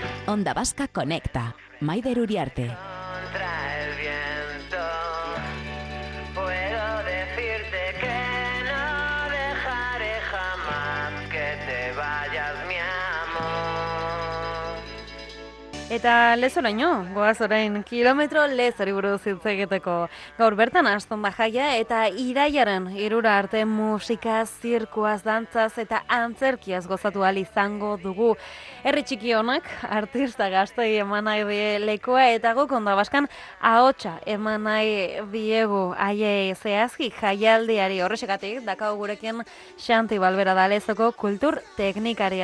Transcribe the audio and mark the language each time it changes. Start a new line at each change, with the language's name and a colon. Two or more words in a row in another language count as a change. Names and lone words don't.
Spanish: Onda Vasca Conecta. Maider Uriarte. Contra el viento, puedo decirte que no dejaré jamás que te vayas, mi amor.
Basque: Eta lezoraino, goaz orain kilometro lezari buruz hitz egiteko. Gaur bertan hasten da jaia eta iraiaren 3 arte musika, zirkuaz, dantzaz eta antzerkiaz gozatu ahal izango dugu. Herri txiki honak, artista gaztei eman nahi die lekoa eta guk Onda Baskan ahotsa eman nahi diegu haiei zehazki jaialdiari horrexegatik dakau gurekin Xanti Balbera da Lezoko kultur teknikaria.